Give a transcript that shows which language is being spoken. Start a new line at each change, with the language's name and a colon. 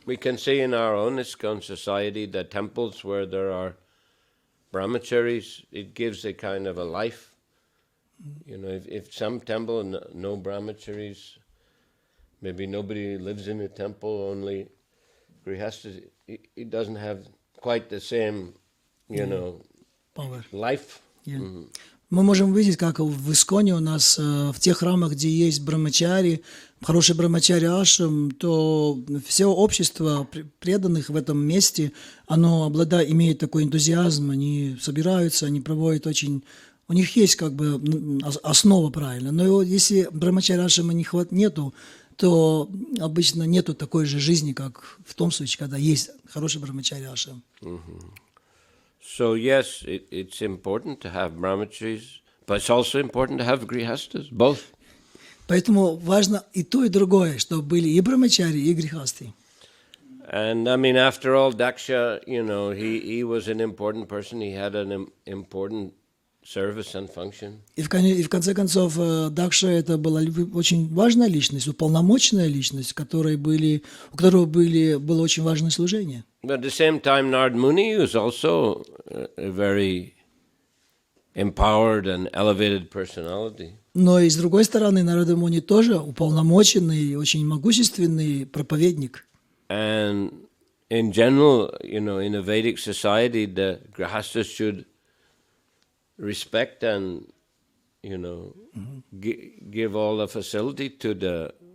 English: We can see in our own ISKCON society that temples where there are brahmacharis, it gives a kind of a life. You know, if some temple no brahmacharis, maybe nobody lives in the temple, only grihastas, it doesn't have quite the same, you know, Power. life. Yeah.
Russian: Мы можем увидеть, как в Исконе у нас в тех храмах, где есть брамачари, хороший брамачари ашрам, то все общество преданных в этом месте, оно имеет такой энтузиазм, они собираются, они проводят очень... У них есть как бы основа правильно, но если брамачари ашрама нету, то обычно нету такой же жизни, как в том случае, когда есть хороший брамачари ашрам.
English: So yes, it's important to have brahmacharis, but it's also important to have grihastas, both.
Russian: Поэтому важно и то, и другое, чтобы были и брамачари, и грехасты.
English: And I mean, after all, Daksha, you know, he was an important person. He had an important service and function.
Russian: И в конце концов, Дакша это была очень важная личность, уполномоченная личность, у которого было очень важное служение.
English: But at the same time, Narad Muni was also a very empowered and elevated personality.
Russian: Но и с другой стороны, Нарада Муни тоже уполномоченный, очень могущественный проповедник.
English: And in general, you know, in a Vedic society, the grihastas should respect and, you know, give all the facility to the